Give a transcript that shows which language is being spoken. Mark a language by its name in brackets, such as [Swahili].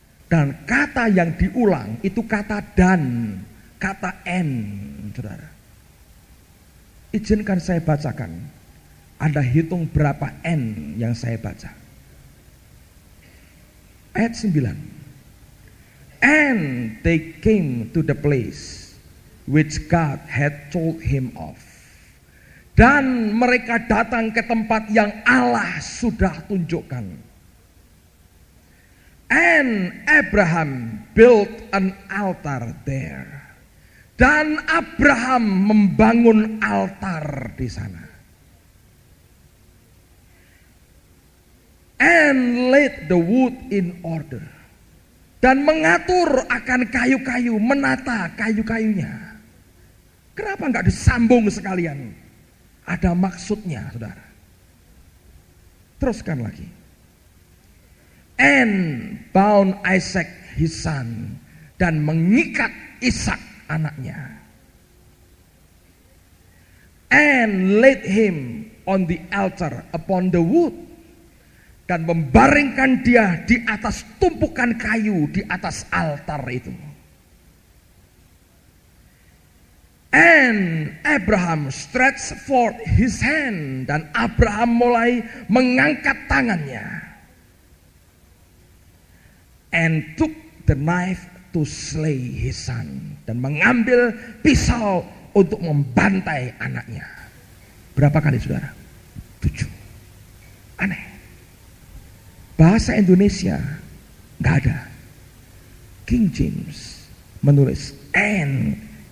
[Indonesian] Dan kata yang diulang itu kata dan, kata and, saudara. Izinkan saya bacakan. Anda hitung berapa N yang saya baca. Ayat 9. [English] And they came to the place which God had told him of. [Indonesian] Dan mereka datang ke tempat yang Allah sudah tunjukkan. [English] And Abraham built an altar there. [Indonesian] Dan Abraham membangun altar di sana. [English] And laid the wood in order. [Indonesian] Dan mengatur akan kayu-kayu, menata kayu-kayunya. Kenapa enggak disambung sekalian? Ada maksudnya, saudara. Teruskan lagi. [English] And bound Isaac his son. [Indonesian] Dan mengikat Ishak anaknya. [English] And laid him on the altar upon the wood. [Indonesian] Dan membaringkan dia di atas tumpukan kayu di atas altar itu. [English] And Abraham stretched forth his hand. [Indonesian] Dan Abraham mulai mengangkat tangannya. [English] And took the knife to slay his son. [Indonesian] Dan mengambil pisau untuk membantai anaknya. Berapa kali saudara? 7. Aneh. Bahasa Indonesia nggak ada. King James menulis and.